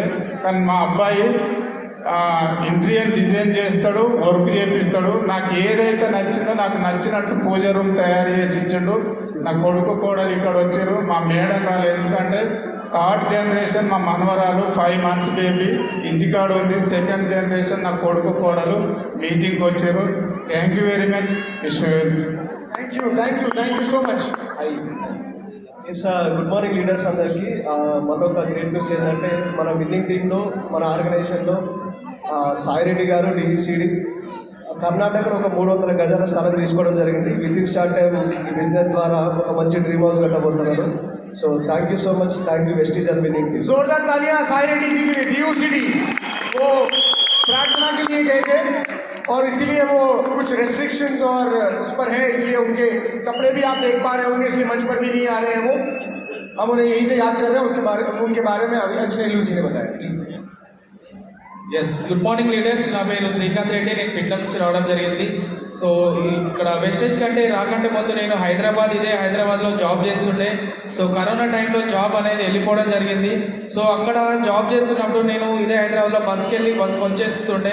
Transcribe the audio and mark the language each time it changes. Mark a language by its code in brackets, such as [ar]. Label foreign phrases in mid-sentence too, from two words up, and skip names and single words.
[te] కానీ మా అబ్బాయి [en] interior design [te] చేస్తాడు, వర్క్ చేపిస్తాడు. నాకు ఏదైతే నచ్చిందో నాకు నచ్చినట్టు పూజ రూమ్ తయారు చేసి ఇచ్చిండు. నా కొడుకు కోడలు ఇక్కడ వచ్చారు, మా మేడం రాలేదు. ఎందుకంటే [en] 3rd generation [te] మా మనవరాలు [en] 5 months baby [te] ఇంటికాడ ఉంది. [en] 2nd generation [te] నా కొడుకు కోడలు మీటింగ్కి వచ్చారు. [en] Thank you very much. Thank you so much. Yes good morning leaders అందరికీ. [te] మరొక [en] great news [te] ఏంటంటే, మన [en] winning teamలో [te] మన ఆర్గనైజేషన్లో సాయిరెడ్డి గారు డివిసిడి కర్ణాటకలో ఒక 300 గజాల స్థలం తీసుకోవడం జరిగింది. [en] with in short time [te] ఈ బిజినెస్ ద్వారా ఒక మంచి [en] dream house [te] కట్టబోతున్నారు. [en] So thank you so much. Thank you Vestige and winning team. [hi] जोरदार तालियां साइरेड्डी जी के लिए। डीयूसीडी वो प्रार्थना के लिए गए थे और इसीलिए वो कुछ रेस्ट्रिक्शंस और उस पर है, इसलिए उनके कपड़े भी आप देख पा रहे होंगे, इसलिए मंच पर भी नहीं आ रहे हैं वो। हम उन्हें यहीं से याद कर रहे हैं। उनके बारे में अभी अंजनेलू जी ने बताया, प्लीज। [en] Yes good morning leaders, [te] నా పేరు శ్రీకాంత్ రెడ్డి, నేను పిట్ల నుంచి రావడం జరిగింది. సో ఇక్కడ వెస్టేజ్ కంటే రాకంటే ముందు నేను హైదరాబాద్లో జాబ్ చేస్తుండే. సో కరోనా టైంలో జాబ్ అనేది వెళ్ళిపోవడం జరిగింది. సో అక్కడ జాబ్ చేస్తున్నప్పుడు నేను హైదరాబాద్లో బస్కి వచ్చేస్తుండే.